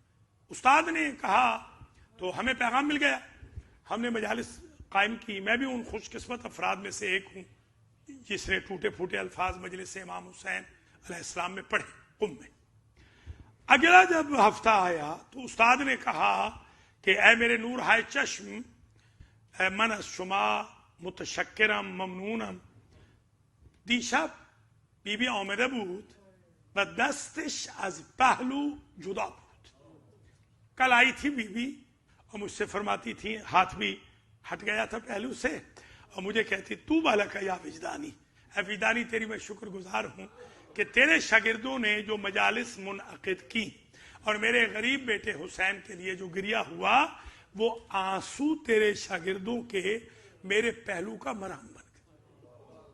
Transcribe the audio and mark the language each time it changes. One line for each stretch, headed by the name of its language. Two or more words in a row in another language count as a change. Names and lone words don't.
Urdu: استاد نے کہا تو ہمیں پیغام مل گیا. ہم نے مجالس قائم کی. میں بھی ان خوش قسمت افراد میں سے ایک ہوں جس نے ٹوٹے پھوٹے الفاظ مجلس امام حسین علیہ السلام میں پڑھے قم میں. اگلا جب ہفتہ آیا تو استاد نے کہا کہ اے میرے نور ہائے چشم،
Persian: من از شما متشکرم ممنونم. دیشب بی بی آمده بود و دستش از پهلو جدا بود.
Urdu: کل آئی تھی بی بی اور مجھ سے فرماتی تھی، ہاتھ بھی ہٹ گیا تھا پہلو سے، اور مجھے کہتی تو بالا کا یا وجدانی، اے وجدانی تیری میں شکر گزار ہوں کہ تیرے شاگردوں نے جو مجالس منعقد کی اور میرے غریب بیٹے حسین کے لیے جو گریہ ہوا، وہ آنسو تیرے شاگردوں کے میرے پہلو کا مرہم بن گئے۔